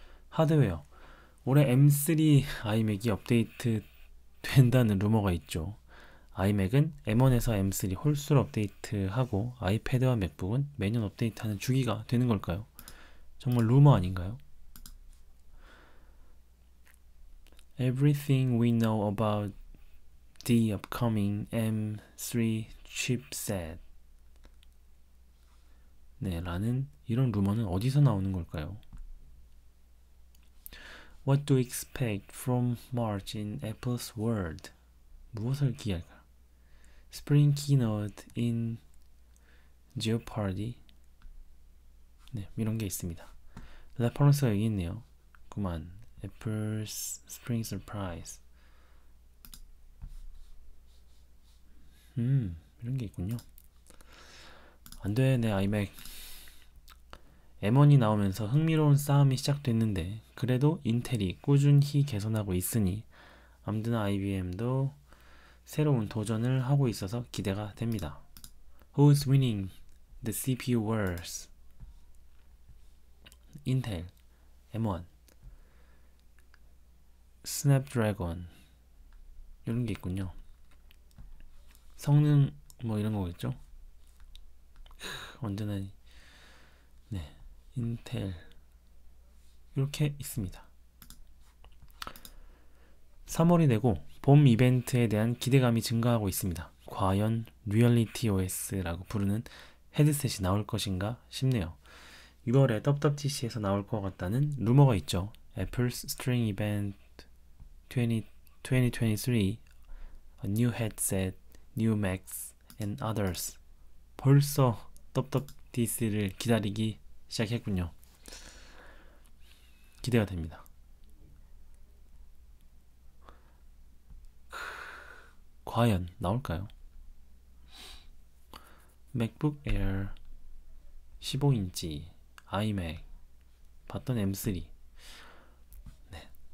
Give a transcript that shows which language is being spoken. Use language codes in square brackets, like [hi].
[ko] 하드웨어, 올해 M3 아이맥이 업데이트 된다는 루머가 있죠. 아이맥은 M1에서 M3 홀수로 업데이트하고 아이패드와 맥북은 매년 업데이트하는 주기가 되는 걸까요? 정말 루머 아닌가요? [en] Everything we know about the upcoming M3 chipset. [ko] 네, 라는 이런 루머는 어디서 나오는 걸까요? [en] What do you expect from March in Apple's world? [ko] 무엇을 기대할까요? [en] Spring keynote in Jeopardy. [ko] 네, 이런 게 있습니다. 레퍼런스가 여기 있네요. 그만. [en] Apple's Spring Surprise. [ko] 이런 게 있군요. 안돼, 내 아이맥. M1이 나오면서 흥미로운 싸움이 시작됐는데 그래도 인텔이 꾸준히 개선하고 있으니 암드나 IBM도 새로운 도전을 하고 있어서 기대가 됩니다. [en] Who's winning the CPU wars? [ko] 인텔, M1, 스냅드래곤 이런 게 있군요. 성능 뭐 이런 거겠죠? 언제나 네, 인텔 이렇게 있습니다. 3월이 되고 봄 이벤트에 대한 기대감이 증가하고 있습니다. 과연 리얼리티 OS라고 부르는 헤드셋이 나올 것인가 싶네요. 6월에 WWDC에서 나올 것 같다는 루머가 있죠. [en] Apple's String Event 2023, A New Headset, New Macs and Others. [ko] 벌써 WWDC를 기다리기 시작했군요. 기대가 됩니다. 과연 나올까요? 맥북 에어 15인치 아이맥 봤던 M3. 네.